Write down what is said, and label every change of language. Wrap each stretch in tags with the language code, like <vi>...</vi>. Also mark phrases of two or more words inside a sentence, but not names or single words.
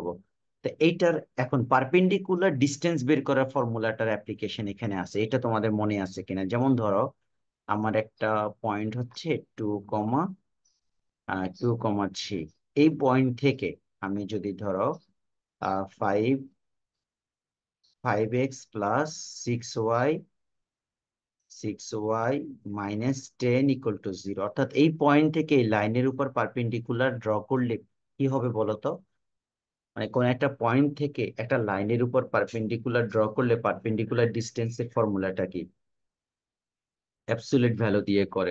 <bn>তো এইটার এখন</bn> <en>perpendicular distance</en> <bn>বের করার ফর্মুলাটার অ্যাপ্লিকেশন এখানে আছে, এটা তোমাদের মনে আছে কিনা? যেমন ধরো আমার একটা পয়েন্ট হচ্ছে 2,3, এই পয়েন্ট থেকে আমি যদি ধরো 5 5x + 6y 6y -10 = 0, অর্থাৎ এই পয়েন্ট থেকে এই লাইনের উপর</bn> <en>perpendicular draw</en> <bn>করলে কি হবে বলো তো? মানে কোন একটা পয়েন্ট থেকে একটা লাইনের উপর</bn> <en>perpendicular draw</en> <bn>করলে পারপেন্ডিকুলার ডিস্টেন্সের ফর্মুলাটা কি?</bn> <en>absolute value</en> <bn>দিয়ে করে।</bn>